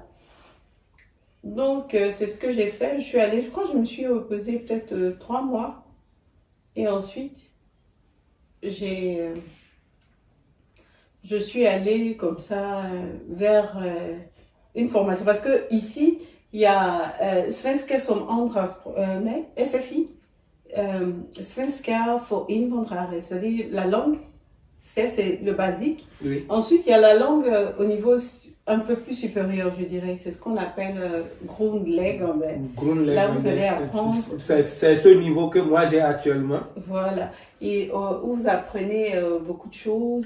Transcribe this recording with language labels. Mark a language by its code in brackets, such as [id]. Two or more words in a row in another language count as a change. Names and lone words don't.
[fr] Donc, c'est ce que j'ai fait. Je suis allée, je crois que je me suis reposée peut-être 3 mois. Et ensuite, j'ai je suis allée comme ça vers une formation. Parce que ici, il y a [sv] Svenska som nej, SFI, Svenska för invandrare, [fr] c'est-à-dire la langue, c'est le basique. Oui. Ensuite, il y a la langue au niveau un peu plus supérieur, je dirais. C'est ce qu'on appelle grundläggande. Là, vous allez apprendre. C'est ce niveau que moi j'ai actuellement. Voilà. Et où vous apprenez beaucoup de choses.